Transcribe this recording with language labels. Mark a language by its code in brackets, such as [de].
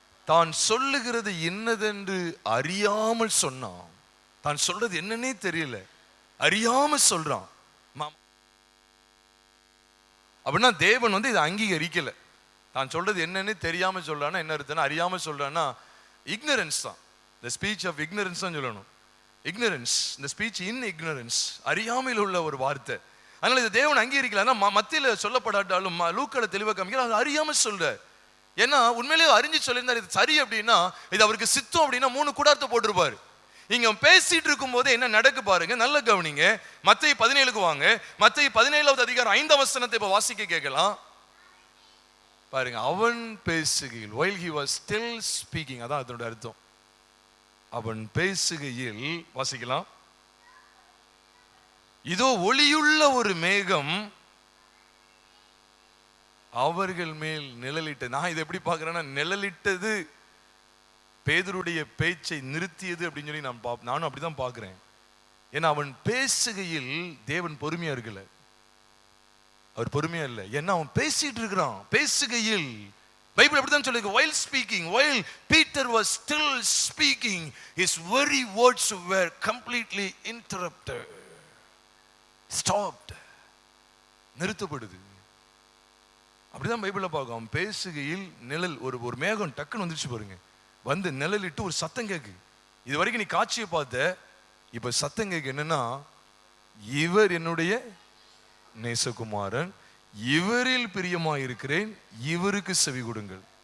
[ta] தான் சொல்லுகிறது என்னதென்று அறியாமல் சொன்னான். தான் சொல்றது என்னன்னே தெரியல, அறியாம சொல்றான். அப்படின்னா தேவன் இதை அங்கீகரிக்கல. தான் சொல்றது என்னன்னு தெரியாம சொல்றான்னா என்ன அர்த்தம்? அறியாம சொல்றான்னா இக்னரன்ஸ் தான். [en] the speech of ignorance [ta] தான் சொல்லணும். [en] ignorance, the speech in ignorance, [ta] அறியாமையில் உள்ள ஒரு வார்த்தை. அதனால இது தேவன் அங்கீகரிக்கல. மத்தியில சொல்லப்படாட்டாலும் லூக்கால தெளிவாக காமிக்கிறார், அறியாம சொல்ற. ஏன்னா உண்மையிலேயே அறிஞ்சு சொல்லியிருந்தார் இது சரி அப்படின்னா, இது அவருக்கு சித்தம் அப்படின்னா 3 கூடாரத்தை போட்டிருப்பாரு. இங்க பேசிட்டு இருக்கும் போது என்ன நடக்கு பாருங்க, நல்ல கவனிங்க. மத்தேயு 17க்கு வாங்க. மத்தேயு 17வது அதிகாரம் 5ஆம் வசனத்தை இப்ப வாசிக்க கேட்கலாம் பாருங்க. அவன் பேசுகையில், [en] while he was still speaking, [ta] அதான் அதோட அர்த்தம். அவன் பேசுகையில் வாசிக்கலாம். இதோ ஒளியுள்ள ஒரு மேகம் அவர்கள் மேல் நிழலிட்டது. நான் இதை எப்படி பார்க்கிறேன்னா, நிழலிட்டது பேதுருடைய பேச்சை நிறுத்தியது அப்படின்னு சொல்லி நானும் அப்படிதான் பார்க்கிறேன். ஏன்னா அவன் பேசுகையில் தேவன் பொறுமையா இருக்கல, அவர் பொறுமையா இல்லை. ஏன்னா அவன் பேசிட்டு இருக்கிறான். பேசுகையில் பைபிள் அப்படிதான் சொல்லுது. [en] while speaking, while Peter was still speaking, his very words were completely interrupted, stopped, [ta] நிறுத்தப்படுது. அப்படிதான் பைபிள்ல பார்க்கும். அவன் பேசுகையில் நிழல், ஒரு மேகம் டக்குன்னு வந்துருச்சு பாருங்க. நிழலிட்டு ஒரு சத்தம் கேக்கு. இது வரைக்கும் நீ காட்சியை பார்த்த, இப்ப சத்தம் கேக்கு என்னன்னா, இவர் என்னுடைய நேசகுமாரன், இவரில் பிரியமா இருக்கிறேன், இவருக்கு செவி கொடுங்கள்.